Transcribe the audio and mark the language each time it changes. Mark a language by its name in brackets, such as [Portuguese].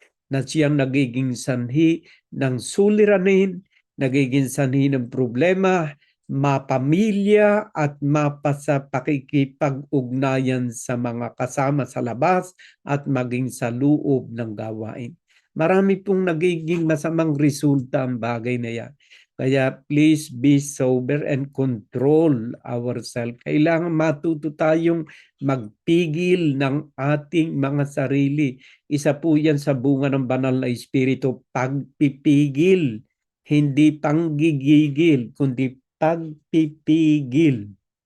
[Filipino] Na siyang nagiging sanhi ng suliranin, nagiging sanhi ng problema, mapamilya at mapasa pakikipag-ugnayan sa mga kasama sa labas at maging sa loob ng gawain. Marami pong nagiging masamang resulta ang bagay na yan. Kaya [English] please be sober and control ourselves. [Filipino] Kailangan matuto tayong magpigil ng ating mga sarili. Isa po yan sa bunga ng banal na espiritu, pagpipigil. Hindi panggigigil, kundi pagpipigil.